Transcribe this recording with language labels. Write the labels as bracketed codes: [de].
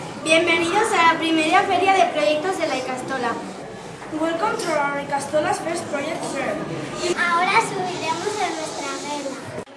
[es] Bienvenidos a la primera feria de proyectos de la Icastola. [en] Welcome to our Icastola's first project fair. [es] Ahora subiremos en nuestra vela.